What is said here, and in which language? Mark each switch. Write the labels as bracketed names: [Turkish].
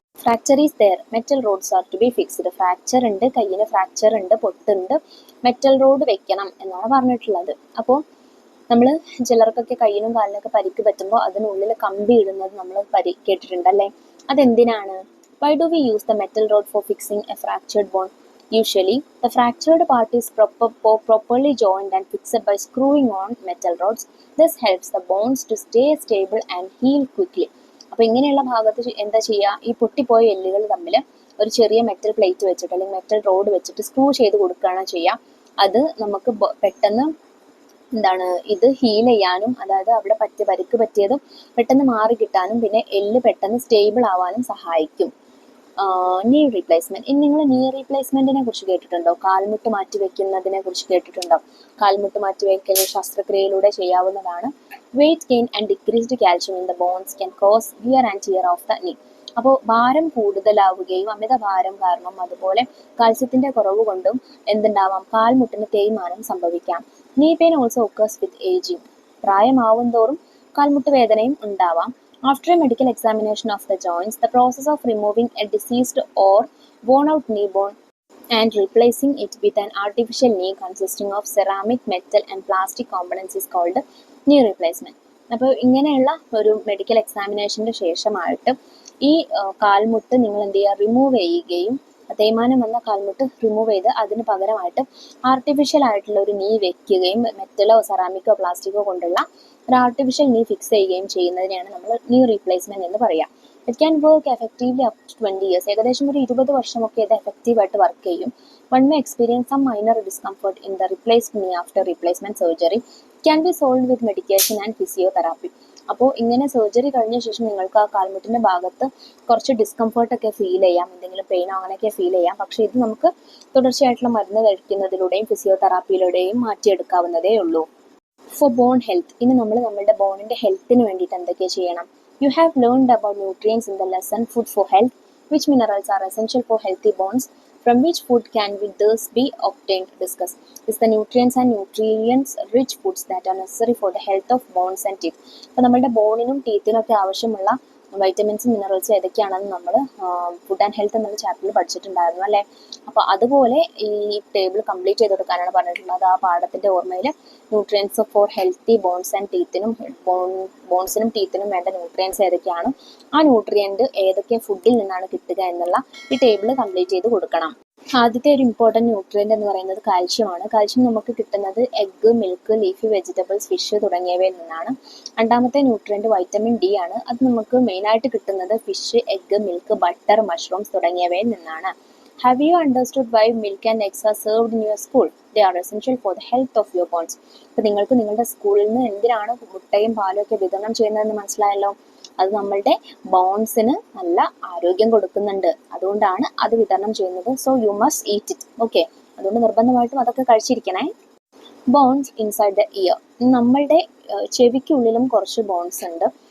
[English] Fracture is there, metal rods are to be fixed. [Malayalam] Fracture ഉണ്ട്, കയ്യിന് fracture ഉണ്ട്, പൊട്ടുണ്ട്, metal road വെക്കണം എന്നാണ് പറഞ്ഞിട്ടുള്ളത്. അപ്പോൾ നമ്മൾ ചിലർക്കൊക്കെ കയ്യിനും കാലിനൊക്കെ പരിക്ക് പറ്റുമ്പോൾ അതിനുള്ളിൽ കമ്പി ഇടുന്നത് നമ്മൾ കേട്ടിട്ടുണ്ടല്ലേ. അതെന്തിനാണ്? [English] Why do we use the metal rod for fixing a fractured bone? Usually, the fractured part is properly joined and fixed by screwing on metal rods. This helps the bones to stay stable and heal quickly. [Malayalam] അപ്പോൾ ഇങ്ങനെയുള്ള ഭാഗത്ത് എന്താ ചെയ്യുക? ഈ പൊട്ടിപ്പോയ എല്ലുകൾ തമ്മിൽ ഒരു ചെറിയ മെറ്റൽ പ്ലേറ്റ് വെച്ചിട്ട് അല്ലെങ്കിൽ മെറ്റൽ റോഡ് വെച്ചിട്ട് സ്ക്രൂ ചെയ്ത് കൊടുക്കുകയാണ് ചെയ്യുക. അത് നമുക്ക് പെട്ടെന്ന് ഇത് ഹീൽ ചെയ്യാനും, അതായത് അവിടെ പരിക്ക് പറ്റിയതും പെട്ടെന്ന് മാറി കിട്ടാനും പിന്നെ എല്ല് പെട്ടെന്ന് സ്റ്റേബിൾ ആവാനും സഹായിക്കും. നീ റീപ്ലേസ്മെന്റ്. ഇനി നിങ്ങൾ നീ റീപ്ലേസ്മെന്റിനെ കുറിച്ച് കേട്ടിട്ടുണ്ടോ? കാൽമുട്ട് മാറ്റി വെക്കുന്നതിനെ കുറിച്ച് കേട്ടിട്ടുണ്ടോ? കാൽമുട്ട് മാറ്റി വെക്കൽ ശസ്ത്രക്രിയയിലൂടെ ചെയ്യാവുന്നതാണ്. [English] Weight gain and decreased calcium in the bones can cause wear and tear of the knee. [Malayalam] അപ്പോൾ ഭാരം കൂടുതലാവുകയും അമിത ഭാരം കാരണം അതുപോലെ കാൽസ്യത്തിന്റെ കുറവ് കൊണ്ടും എന്തുണ്ടാവാം? കാൽമുട്ടിന് തേയ്മാനം സംഭവിക്കാം. [English] Knee pain also occurs with aging. [Malayalam] പ്രായമാവും തോറും കാൽമുട്ട് വേദനയും ഉണ്ടാവാം. [English] After a medical examination of the joints, the process of removing a diseased or worn out knee bone and replacing it with an artificial knee consisting of ceramic, metal and plastic components is called knee replacement. [Malayalam] അപ്പോൾ ഇങ്ങനെയുള്ള ഒരു medical എക്സാമിനേഷൻ്റെ ശേഷമായിട്ട് ഈ കാൽമുട്ട് നിങ്ങൾ എന്ത് ചെയ്യുക? Remove ചെയ്യുകയും തേയ്മാനം വന്ന കാൽമുട്ട് റിമൂവ് ചെയ്ത് അതിന് പകരമായിട്ട് ആർട്ടിഫിഷ്യൽ ആയിട്ടുള്ള ഒരു നീ വെക്കുകയും മെറ്റലോ സെറാമിക്കോ പ്ലാസ്റ്റിക്കോ കൊണ്ടുള്ള ഒരു ആർട്ടിഫിഷ്യൽ നീ ഫിക്സ് ചെയ്യുകയും ചെയ്യുന്നതിനെയാണ് നമ്മൾ നീ റീപ്ലേസ്മെന്റ് എന്ന് പറയാം. [English] It can work effectively up to 20 years. [Malayalam] ഏകദേശം ഒരു 20 വർഷമൊക്കെ ഇത് എഫക്റ്റീവായിട്ട് വർക്ക് ചെയ്യും. [English] One may experience some minor discomfort in the replaced knee after replacement surgery. Can be solve with medication and physiotherapy. [Malayalam] അപ്പോൾ ഇങ്ങനെ സർജറി കഴിഞ്ഞ ശേഷം നിങ്ങൾക്ക് ആ കാൽമുട്ടിൻ്റെ ഭാഗത്ത് കുറച്ച് ഡിസ്കംഫർട്ടൊക്കെ ഫീൽ ചെയ്യാം, എന്തെങ്കിലും പെയിനോ അങ്ങനെയൊക്കെ ഫീൽ ചെയ്യാം. പക്ഷേ ഇത് നമുക്ക് തുടർച്ചയായിട്ടുള്ള മരുന്ന് കഴിക്കുന്നതിലൂടെയും ഫിസിയോതെറാപ്പിയിലൂടെയും മാറ്റിയെടുക്കാവുന്നതേ ഉള്ളൂ. [English] for bone health, [Malayalam] ഇനി നമ്മൾ നമ്മുടെ ബോണിൻ്റെ ഹെൽത്തിന് വേണ്ടിയിട്ട് എന്തൊക്കെ ചെയ്യണം? [English] You have learned about nutrients in the lesson food for health. Which minerals are essential for healthy bones? From which food can we thus be obtained? Discuss. Is the nutrients and nutrients-rich foods that are necessary for the health of bones and teeth. [Malayalam] അപ്പോൾ നമ്മുടെ ബോണിനും ടീത്തിനും ഒക്കെ ആവശ്യമുള്ള വൈറ്റമിൻസും മിനറൽസും ഏതൊക്കെയാണെന്ന് നമ്മൾ food and health എന്നുള്ള ചാപ്റ്ററിൽ പഠിച്ചിട്ടുണ്ടായിരുന്നു അല്ലേ? അപ്പോൾ അതുപോലെ ഈ ടേബിൾ കംപ്ലീറ്റ് ചെയ്ത് കൊടുക്കാനാണ് പറഞ്ഞിട്ടുള്ളത്. ആ പാഠത്തിൻ്റെ ഓർമ്മയിൽ nutrients four healthy bones and ടീത്തിനും ബോൺസിനും ടീത്തിനും വേണ്ട ന്യൂട്രിയൻസ് ഏതൊക്കെയാണ്, ആ ന്യൂട്രിയൻറ്റ് ഏതൊക്കെ ഫുഡിൽ നിന്നാണ് കിട്ടുക എന്നുള്ള ഈ ടേബിൾ കംപ്ലീറ്റ് ചെയ്ത് കൊടുക്കണം. ആദ്യത്തെ ഒരു ഇമ്പോർട്ടൻറ്റ് ന്യൂട്രിയൻ്റ് എന്ന് പറയുന്നത് കാൽഷ്യമാണ്. കാൽഷ്യം നമുക്ക് കിട്ടുന്നത് egg, milk, leafy vegetables, fish തുടങ്ങിയവയിൽ നിന്നാണ്. രണ്ടാമത്തെ ന്യൂട്രിയൻ്റ് വൈറ്റമിൻ ഡി ആണ്. അത് നമുക്ക് മെയിനായിട്ട് കിട്ടുന്നത് fish, egg, milk, butter, mushrooms തുടങ്ങിയവയിൽ നിന്നാണ്. [English] Have you understood why milk and eggs are served in your school? They are essential for the health of your bones. [Malayalam] അപ്പോൾ നിങ്ങൾക്ക് നിങ്ങളുടെ സ്കൂളിൽ നിന്ന് എന്തിനാണ് മുട്ടയും പാലും ഒക്കെ വിതരണം ചെയ്യുന്നതെന്ന് മനസ്സിലായല്ലോ. അത് നമ്മളുടെ ബോൺസിന് നല്ല ആരോഗ്യം കൊടുക്കുന്നുണ്ട്, അതുകൊണ്ടാണ് അത് വിതരണം ചെയ്യുന്നത്. [English] So you must eat it. [Malayalam] Okay, അതുകൊണ്ട് നിർബന്ധമായിട്ടും അതൊക്കെ കഴിച്ചിരിക്കണേ. [English] bones inside the ear, [Malayalam] നമ്മളുടെ ചെവിക്കുള്ളിലും കുറച്ച് ബോൺസ് ഉണ്ട്.